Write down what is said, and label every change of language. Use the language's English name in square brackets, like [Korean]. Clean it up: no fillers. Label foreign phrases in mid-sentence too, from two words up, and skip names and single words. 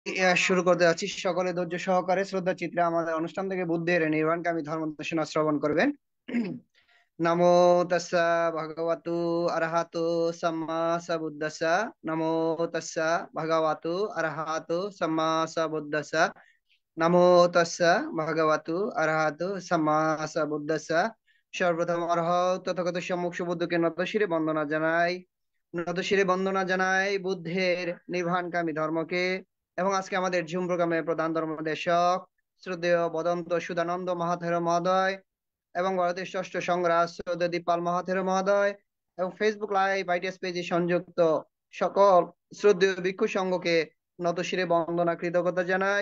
[Bangla] শুরু করতে যাচ্ছি। সকলে ধৈর্য সহকারে শ্রদ্ধা চিত্রে আমাদের অনুষ্ঠান থেকে বুদ্ধের নির্বাণকামী ধর্ম দেশনা শ্রবণ করবেন। [Pali] নমো তাস্সা ভগবতু আরহাতু সাম্মা সাবুদ্দাসা। নমো তাস্সা ভগবতু আরহাতু সাম্মা সাবুদ্দাসা। নমো তাস্সা ভগবতু আরহাতু সাম্মা সাবুদ্দাসা। [Bangla] সর্বপ্রথম অরহত তথাগত সম্মুখ সুবুদ্ধকে নতশিরে বন্দনা জানাই। নতশিরে বন্দনা জানাই বুদ্ধের নির্বাণকামী ধর্মকে। এবং আজকে আমাদের জুম প্রোগ্রামের প্রধান ধর্মদেশক শ্রদ্ধেয় বদন্ত সুদানন্দ মহাথের মহোদয় এবং ভারতের ষষ্ঠ সংগ্রাস শ্রদ্ধেয় দীপাল মহাথের মহোদয় এবং ফেসবুক লাইভ আইটিএস পেজে সংযুক্ত সকল শ্রদ্ধেয় ভিক্ষু সংঘকে নতশিরে বন্দনা কৃতজ্ঞতা জানাই।